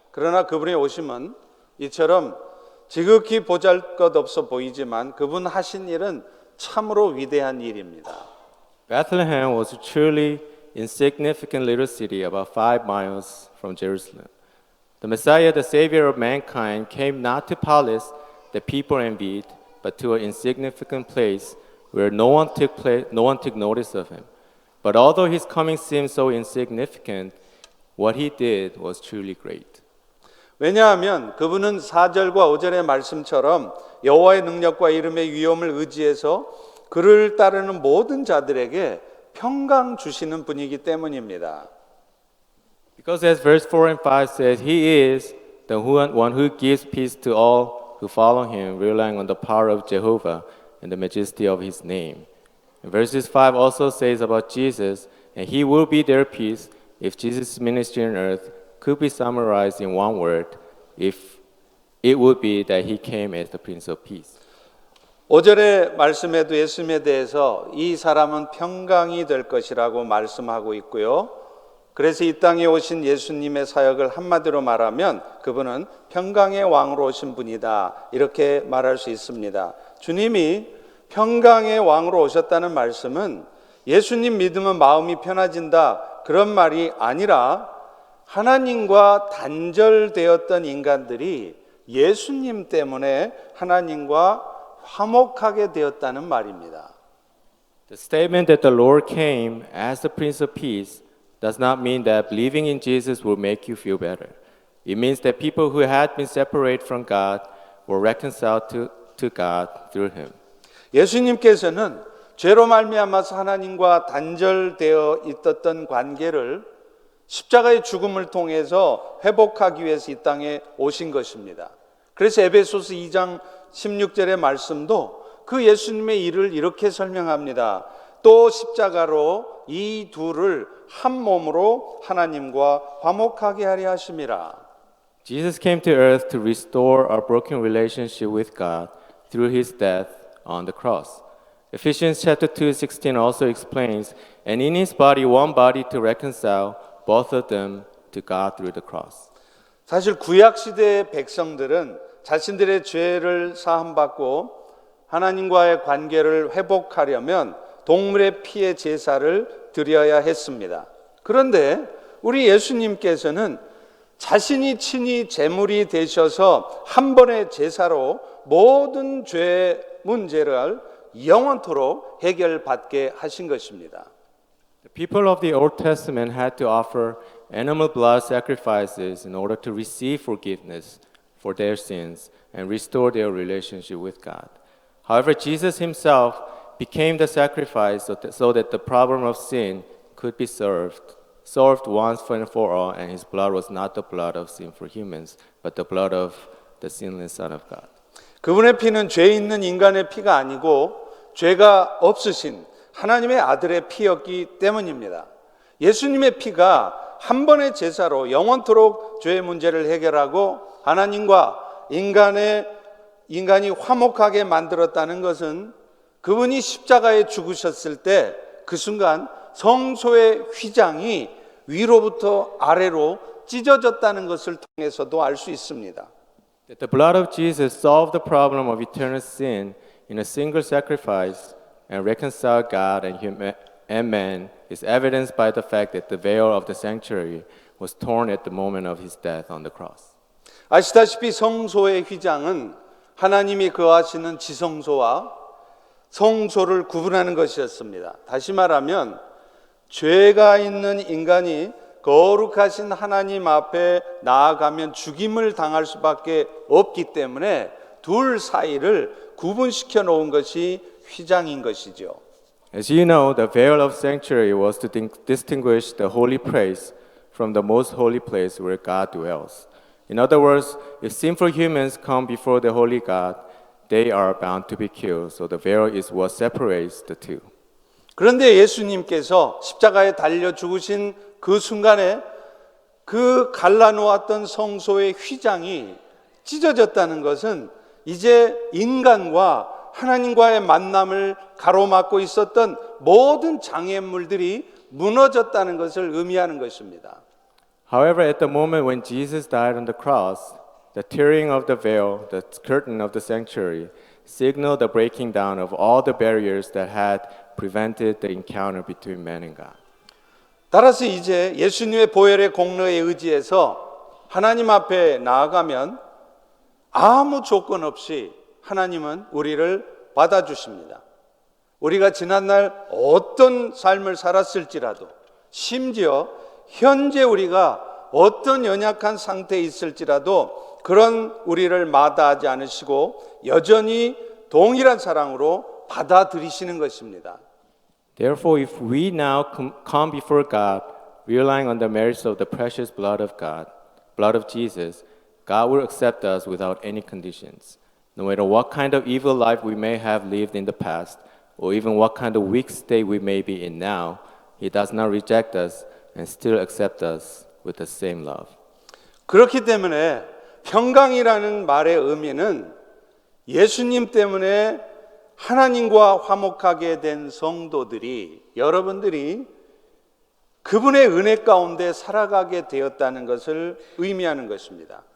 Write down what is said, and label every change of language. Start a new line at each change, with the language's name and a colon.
Korean: 그러나 그분의 오심은 이처럼 지극히 보잘것없어 보이지만 그분 하신 일은 참으로 위대한 일입니다.
English: Bethlehem was a truly insignificant little city about 5 miles from Jerusalem. The Messiah, the Savior of mankind, came not to palace the people envied, but to an insignificant place where no one took notice of him. But although his coming seemed so insignificant, what he did was truly great.
Korean: 왜냐하면 그분은 4절과 5절의 말씀처럼 여호와의 능력과 이름의 위엄을 의지해서 그를 따르는 모든 자들에게 평강 주시는 분이기 때문입니다.
English: Because as verse 4 and 5 says, he is the one who gives peace to all who follow him, relying on the power of Jehovah and the majesty of his name. And verses 5 also says about Jesus, and he will be their peace. If Jesus' ministry on earth could be summarized in one word, if it would be that he came as the Prince of Peace.
Korean: 5절의 말씀에도 예수님에 대해서 이 사람은 평강이 될 것이라고 말씀하고 있고요. 그래서 이 땅에 오신 예수님의 사역을 한마디로 말하면 그분은 평강의 왕으로 오신 분이다, 이렇게 말할 수 있습니다. 주님이 평강의 왕으로 오셨다는 말씀은 예수님 믿으면 마음이 편해진다 그런 말이 아니라 하나님과 단절되었던 인간들이 예수님 때문에 하나님과 화목하게 되었다는 말입니다.
English: The statement that the Lord came as the Prince of Peace does not mean that believing in Jesus will make you feel better. It means that people who had been separated from God were reconciled to God through him.
Korean: 예수님께서는 죄로 말미암아서 하나님과 단절되어 있었던 관계를 십자가의 죽음을 통해서 회복하기 위해서 이 땅에 오신 것입니다. 그래서 에베소서 2장 16절의 말씀도 그 예수님의 일을 이렇게 설명합니다. 또 십자가로 이 둘을 한 몸으로 하나님과 화목하게 하려 하심이라.
English: Jesus came to earth to restore our broken relationship with God through his death on the cross. Ephesians chapter 2:16 also explains, and in his body one body to reconcile both of them to God through the cross.
Korean: 사실 구약 시대의 백성들은 자신들의 죄를 사함받고 하나님과의 관계를 회복하려면 동물의 피의 제사를 드려야 했습니다. 그런데 우리 예수님께서는 자신이 친히 제물이 되셔서 한 번의 제사로 모든 죄 문제를 영원토록 해결받게 하신 것입니다.
English: The people of the Old Testament had to offer animal blood sacrifices in order to receive forgiveness for their sins and restore their relationship with God. However, Jesus himself became the sacrifice so that the problem of sin could be solved once and for all, and his blood was not the blood of sinful humans, but the blood of the sinless Son of God.
Korean: 그분의 피는 죄 있는 인간의 피가 아니고 죄가 없으신 하나님의 아들의 피였기 때문입니다. 예수님의 피가 한 번의 제사로 영원토록 죄의 문제를 해결하고 하나님과 인간이 화목하게 만들었다는 것은 그분이 십자가에 죽으셨을 때 그 순간 성소의 휘장이 위로부터 아래로 찢어졌다는 것을 통해서도 알 수 있습니다.
English: That the blood of Jesus solved the problem of eternal sin in a single sacrifice and reconciled God and man is evidenced by the fact that the veil of the sanctuary was torn at the moment of his death on the cross.
Korean: 아시다시피 성소의 휘장은 하나님이 거하시는 지성소와 성소를 구분하는 것이었습니다. 다시 말하면 죄가 있는 인간이 거룩하신 하나님 앞에 나아가면 죽임을 당할 수밖에 없기 때문에 둘 사이를 구분시켜 놓은 것이 휘장인 것이죠.
English: As you know, the veil of sanctuary was to distinguish the holy place from the most holy place where God dwells. In other words, if sinful humans come before the holy God, they are bound to be killed. So the veil is what separates the two.
Korean: 그런데 예수님께서 십자가에 달려 죽으신 그 순간에 그 갈라놓았던 성소의 휘장이 찢어졌다는 것은 이제 인간과 하나님과의 만남을 가로막고 있었던 모든 장애물들이 무너졌다는 것을 의미하는 것입니다.
English: However, at the moment when Jesus died on the cross, the tearing of the veil, the curtain of the sanctuary, signaled the breaking down of all the barriers that had prevented the encounter between man and God.
Korean: 따라서 이제 예수님의 보혈의 공로에 의지해서 하나님 앞에 나아가면 아무 조건 없이 하나님은 우리를 받아주십니다. 우리가 지난날 어떤 삶을 살았을지라도 심지어 현재 우리가 어떤 연약한 상태에 있을지라도 그런 우리를 마다하지 않으시고 여전히 동일한 사랑으로 받아들이시는 것입니다.
English: Therefore, if we now come before God, relying on the merits of the precious blood of God, blood of Jesus, God will accept us without any conditions. No matter what kind of evil life we may have lived in the past, or even what kind of weak state we may be in now, He does not reject us and still accept us with the same love.
Korean: 그렇기 때문에 평강이라는 말의 의미는 예수님 때문에 하나님과 화목하게 된 성도들이 여러분들이 그분의 은혜 가운데 살아가게 되었다는 것을 의미하는 것입니다.